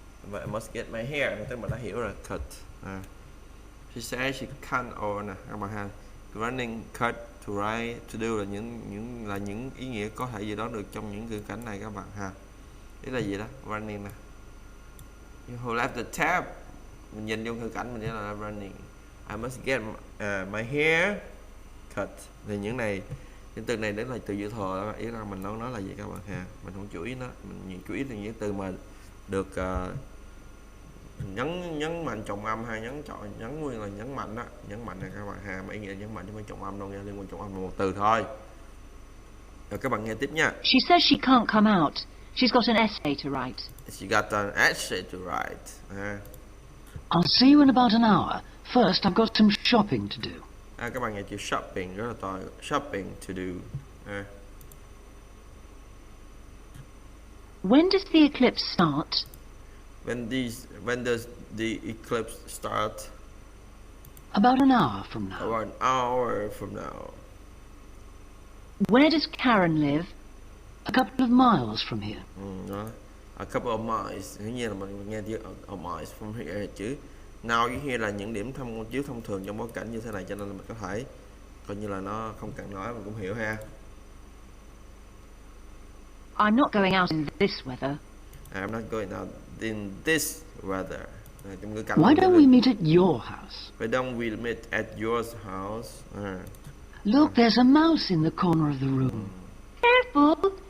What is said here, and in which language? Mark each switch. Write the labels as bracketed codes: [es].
[vi] Và [en] I must get my hair, [vi] tức mình đã hiểu rồi, cut. [en] She says she can't or [vi] nè các bạn ha. Running, cut, to write, to do là những ý nghĩa có thể dự đoán được trong những ngữ cảnh này các bạn ha. Ý là gì đó? Running nè. [en] You hold up the tab. [vi] Mình nhìn vô ngữ cảnh mình nhớ là running. [en] I must get my hair cut. [vi] Thì những từ này đến là từ dự thừa đó. Ý là mình nói là gì các bạn ha. Mình không chú ý nó, mình chú ý là những từ mà được nhấn mạnh trọng âm hay nhấn nguyên là nhấn mạnh đó, nhấn mạnh này các bạn ha, mà ý nghĩa nhấn mạnh chứ không phải trọng âm đâu nha, liên quan trọng âm là một từ thôi. Rồi các bạn nghe tiếp nha. [en] She says she can't come out. She's got an essay to write. She got an essay to write. I'll see you in about an hour. First, I've got some shopping to do. [vi] Các bạn nghe chữ shopping rất là to. [en] Shopping to do. When does the eclipse start? When does the eclipse start? About an hour from now. About an hour from now. Where does Karen live? A couple of miles from here. Đó. A couple of miles. [vi] Hiển nhiên là mình nghe chữ [en] a miles from here [vi] chứ. Now với here là những điểm chiếu thông thường trong bối cảnh như thế này, cho nên là mình có thể coi như là nó không cần nói mình cũng hiểu ha. [en] I'm not going out in this weather. I'm not going out in this weather. Why don't we meet at your house? Why don't we meet at your house? Look, there's a mouse in the corner of the room. Careful!